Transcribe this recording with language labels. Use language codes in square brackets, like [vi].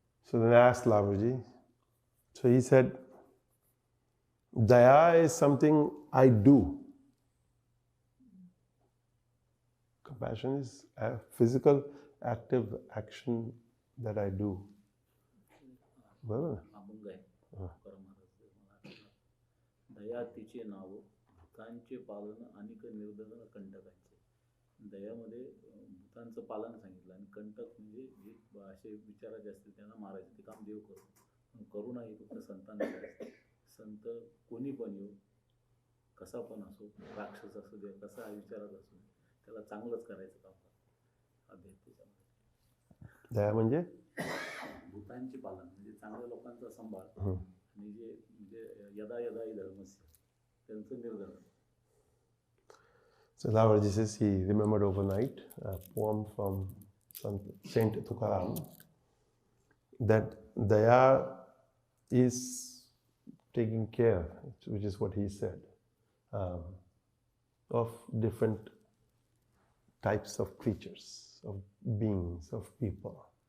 [en] So then I asked Lavarji. So he said, Daya is something I do. Compassion is a physical, active action that I do. [mr] बरोबर? अभंग आहे परमार्थ दया तिचे नाव भूतांचे पालन आणि निर्दलन कंटकांचे. दयामध्ये भूतांचं पालन सांगितलं आणि कंटक म्हणजे जे असे विचाराचे असतील त्यांना मारायचं ते काम देव करतो. करुणा ही फक्त संतांची असते. संत कोणी पण येऊ, कसा पण असो, राक्षस असू दे, कसा विचारात असू दे, त्याला चांगलंच करायचं काम करतो. अध्यात्माच्या दया म्हणजे भूतांचे पालन म्हणजे चांगल्या लोकांचा सांभाळ आणि जे म्हणजे [sa] यदा यदा ही धर्मस्य [mr] त्यांचं निर्दलन. [en] So Lavarji says he remembered overnight a poem from Saint Tukaram that Daya is taking care, which is what he said, of different types of creatures, of beings, of people.